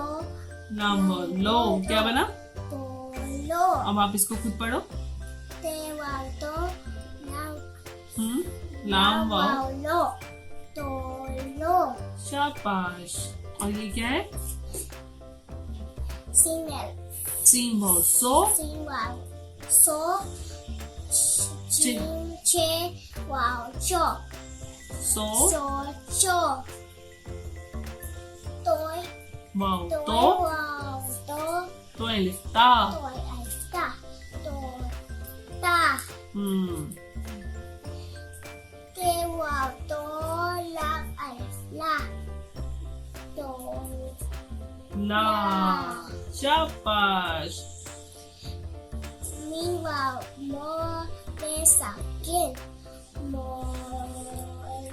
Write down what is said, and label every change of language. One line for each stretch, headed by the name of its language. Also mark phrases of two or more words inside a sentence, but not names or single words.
Hindi: लाम लो, क्या बना, तो लो, अब आप इसको खुद पढ़ो। बेवा तो लाम वाव लो, तो लो, शाबाश। और ये क्या है, सिंगल, सीम वाव सो, सिंगल, सो, चिन, चे, वाव, चो, सो चो, तोय, वाव तोय, तो वाव, तो अलिफ ता। तोय, आइस्ता, तोय, ता, के, वाव, तो, ला, आइस्ला, तो, ला, शाबाश। मीन, वाव, मो, रे, साकिन, मोर,